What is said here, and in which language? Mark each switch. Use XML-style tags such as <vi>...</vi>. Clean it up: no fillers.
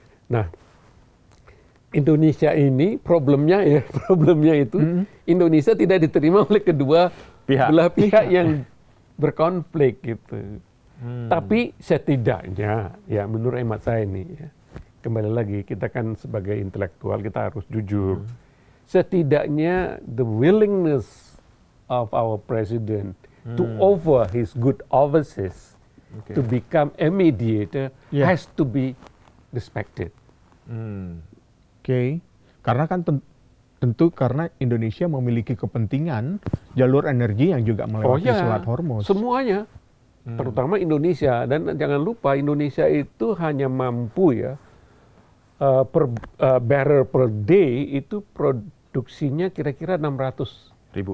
<id>Nah, Indonesia ini problemnya itu Indonesia tidak diterima oleh kedua belah pihak yang berkonflik gitu. Tapi setidaknya ya menurut hemat saya ini ya, kembali lagi kita kan sebagai intelektual kita harus jujur. Setidaknya</id> <en>the willingness of our president to offer his good offices to become a mediator has to be respected.</en> <id>Karena kan tentu karena Indonesia memiliki kepentingan jalur energi yang juga melewati Selat Hormuz. Semuanya, terutama Indonesia, dan jangan lupa Indonesia itu hanya mampu ya per barrel per day itu produksinya kira-kira 600.000</id>